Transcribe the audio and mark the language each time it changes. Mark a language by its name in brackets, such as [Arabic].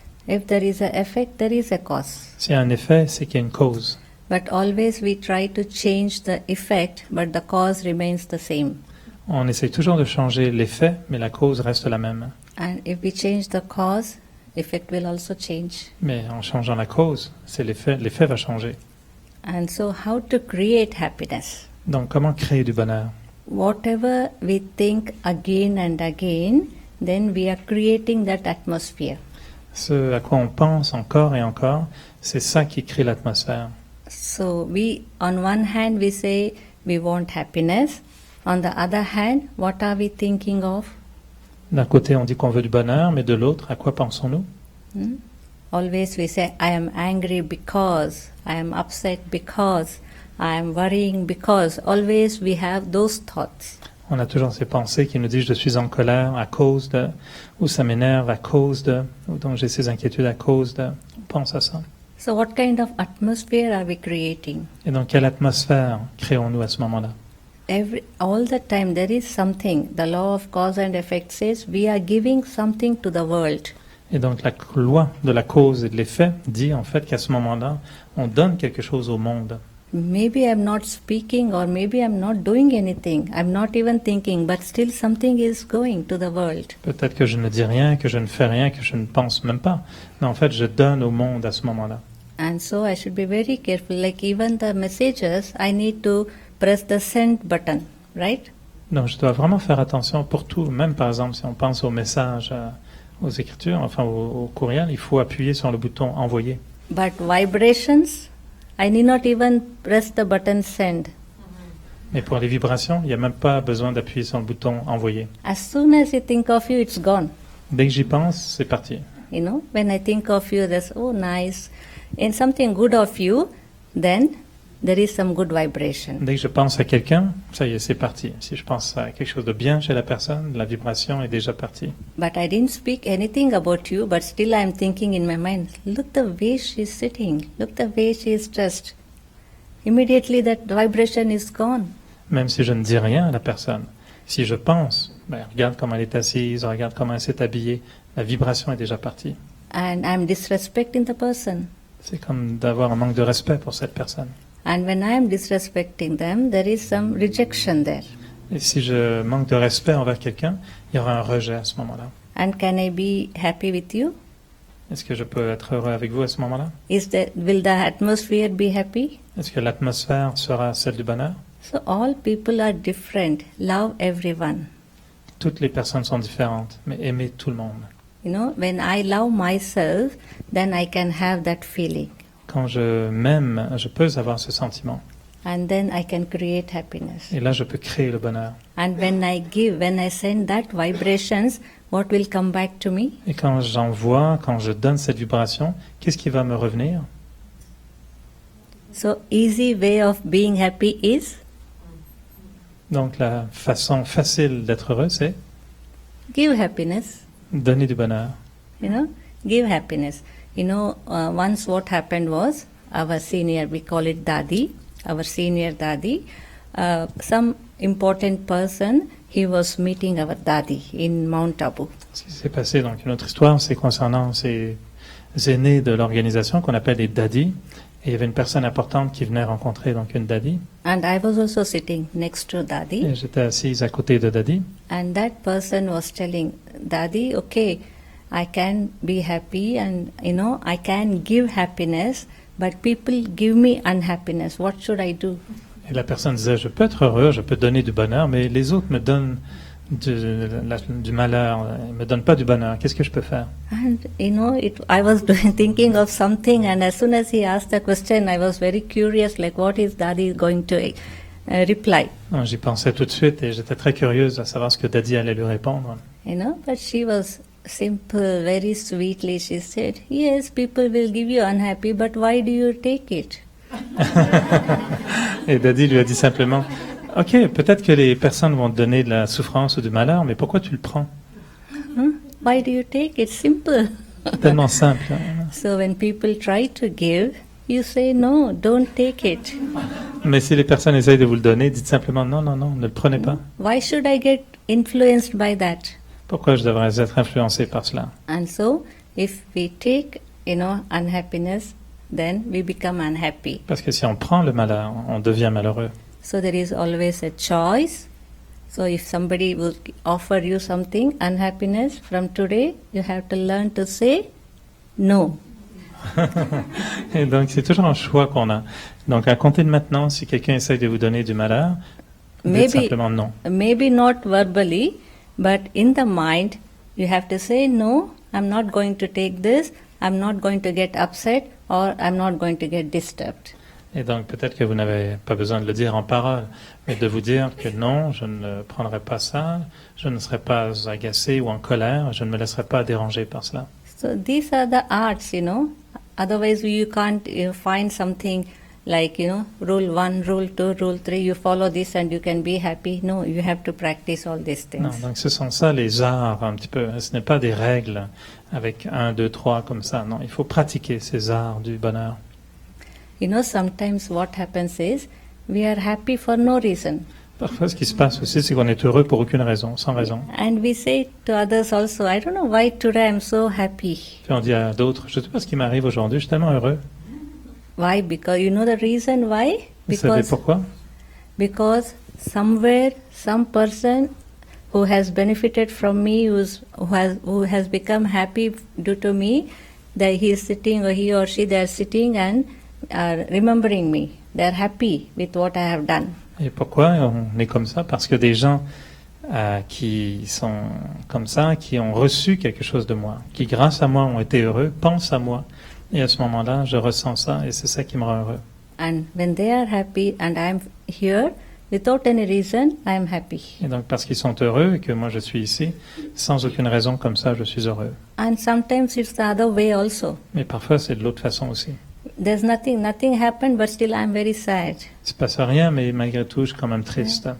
[English] If there is an effect, there is a cause. [French] S'il y a un effet, c'est qu'il y a une cause. [English] But always we try to change the effect, but the cause remains the same. [French] On essaye toujours de changer l'effet, mais la cause reste la même. [English] And if we change the cause, effect will also change. [French] Mais en changeant la cause, c'est l'effet va changer. [English] And so how to create happiness? [French] Donc, comment créer du bonheur? [English] Whatever we think again and again, then we are creating that atmosphere. [French] Ce à quoi on pense encore et encore, c'est ça qui crée l'atmosphère. [English] So we, on one hand, we say we want happiness. On the other hand, what are we thinking of? [French] D'un côté, on dit qu'on veut du bonheur, mais de l'autre, à quoi pensons-nous? [English] Always we say, I am angry because, I am upset because, I am worrying because. Always we have those thoughts. [French] On a toujours ces pensées qui nous disent je suis en colère à cause de, ou ça m'énerve à cause de, ou donc j'ai ces inquiétudes à cause de. On pense à ça. [English] So what kind of atmosphere are we creating? [French] Et donc, quelle atmosphère créons-nous à ce moment-là? [English] All the time there is something. The law of cause and effect says we are giving something to the world. [French] Et donc, la loi de la cause et de l'effet dit en fait qu'à ce moment-là, on donne quelque chose au monde. [English] Maybe I'm not speaking or maybe I'm not doing anything. I'm not even thinking, but still something is going to the world. [French] Peut-être que je ne dis rien, que je ne fais rien, que je ne pense même pas. Mais en fait, je donne au monde à ce moment-là. [English] And so I should be very careful. Like even the messages, I need to press the send button, right? [French] Donc, je dois vraiment faire attention pour tout. Même par exemple, si on pense aux messages, aux écritures, enfin au courriel, il faut appuyer sur le bouton envoyer. [English] But vibrations, I need not even press the button send. [French] Mais pour les vibrations, il n'y a même pas besoin d'appuyer sur le bouton envoyer. [English] As soon as you think of you, it's gone. [French] Dès que j'y pense, c'est parti. [English] You know, when I think of you, that's oh nice, and something good of you, then there is some good vibration. [French] Dès que je pense à quelqu'un, ça y est, c'est parti. Si je pense à quelque chose de bien chez la personne, la vibration est déjà partie. [English] But I didn't speak anything about you, but still I'm thinking in my mind, look the way she's sitting, look the way she is dressed. Immediately that vibration is gone. [French] Même si je ne dis rien à la personne, si je pense, regarde comment elle est assise, regarde comment elle s'est habillée, la vibration est déjà partie. [English] And I'm disrespecting the person. [French] C'est comme d'avoir un manque de respect pour cette personne. [English] And when I am disrespecting them, there is some rejection there. [French] Et si je manque de respect envers quelqu'un, il y aura un rejet à ce moment-là. [English] And can I be happy with you? [French] Est-ce que je peux être heureux avec vous à ce moment-là? [English] Will the atmosphere be happy? [French] Est-ce que l'atmosphère sera celle du bonheur? [English] So all people are different. Love everyone. [French] Toutes les personnes sont différentes, mais aimez tout le monde. [English] You know, when I love myself, then I can have that feeling. [French] Quand je m'aime, je peux avoir ce sentiment. [English] And then I can create happiness. [French] Et là, je peux créer le bonheur. [English] And when I send that vibrations, what will come back to me? [French] Et quand j'envoie, quand je donne cette vibration, qu'est-ce qui va me revenir? [English] So easy way of being happy is? [French] Donc la façon facile d'être heureux, c'est [English] Give happiness. [French] donner du bonheur. [English] You know, give happiness. You know, once what happened was, our senior, we call it Dadi, our senior Dadi, some important person, he was meeting our Dadi in Mount Abu. [French] Ce qui s'est passé, donc une autre histoire, c'est concernant ces aînés de l'organisation qu'on appelle les daddies. Et il y avait une personne importante qui venait rencontrer donc une daddy. [English] And I was also sitting next to Dadi. [French] Et j'étais assise à côté de daddy. [English] And that person was telling Dadi, okay, I can be happy and, you know, I can give happiness, but people give me unhappiness. What should I do? [French] Et la personne disait, je peux être heureux, je peux donner du bonheur, mais les autres me donnent du malheur, ils me donnent pas du bonheur. Qu'est-ce que je peux faire? [English] And, you know, I was thinking of something, and as soon as he asked the question, I was very curious, like what is Dadi going to reply? [French] Donc, j'y pensais tout de suite et j'étais très curieuse à savoir ce que daddy allait lui répondre. [English] You know, but she was simple, very sweetly, she said, yes, people will give you unhappy, but why do you take it? [French] Et daddy lui a dit simplement, ok, peut-être que les personnes vont te donner de la souffrance ou du malheur, mais pourquoi tu le prends? [English] Why do you take it? Simple. [French] Tellement simple. [English] So when people try to give, you say no, don't take it. [French] Mais si les personnes essayent de vous le donner, dites simplement non, non, non, ne le prenez pas. [English] Why should I get influenced by that? [French] Pourquoi je devrais être influencé par cela? [English] And so, if we take, you know, unhappiness, then we become unhappy. [French] Parce que si on prend le malheur, on devient malheureux. [English] So there is always a choice. So if somebody will offer you something, unhappiness, from today, you have to learn to say no. [French] Et donc, c'est toujours un choix qu'on a. Donc, à compter de maintenant, si quelqu'un essaye de vous donner du malheur, dites simplement non. [English] Maybe not verbally, but in the mind, you have to say, no, I'm not going to take this, I'm not going to get upset, or I'm not going to get disturbed. [French] Et donc, peut-être que vous n'avez pas besoin de le dire en parole, mais de vous dire que non, je ne prendrai pas ça, je ne serai pas agacé ou en colère, je ne me laisserai pas déranger par cela. [English] So these are the arts, Otherwise, you can't find something like, rule 1, rule 2, rule 3, you follow this and you can be happy. No, you have to practice all these things. [French] Non, donc ce sont ça les arts un petit peu. Ce n'est pas des règles avec 1, 2, 3 comme ça. Non, il faut pratiquer ces arts du bonheur. [English] Sometimes what happens is we are happy for no reason. [French] Parfois, ce qui se passe aussi, c'est qu'on est heureux pour aucune raison, sans raison. [English] And we say to others also, I don't know why today I'm so happy. [French] Puis on dit à d'autres, je ne sais pas ce qui m'arrive aujourd'hui, je suis tellement heureux. [English] Why? Because you know the reason why? [French] Vous savez pourquoi? [English] Because somewhere, some person who has benefited from me, who has become happy due to me, that he is sitting, or he or she, they are sitting and are remembering me. They are happy with what I have done. [French] Et pourquoi on est comme ça? Parce que des gens qui sont comme ça, qui ont reçu quelque chose de moi, qui grâce à moi ont été heureux, pensent à moi. Et à ce moment-là, je ressens ça et c'est ça qui me rend heureux. [English] And when they are happy and I am here, without any reason, I am happy. [French] Et donc parce qu'ils sont heureux et que moi je suis ici, sans aucune raison comme ça, je suis heureux. [English] And sometimes it's the other way also. [French] Mais parfois c'est de l'autre façon aussi. [English] There's nothing happened, but still I'm very sad. [French] Il se passe rien, mais malgré tout, je suis quand même triste.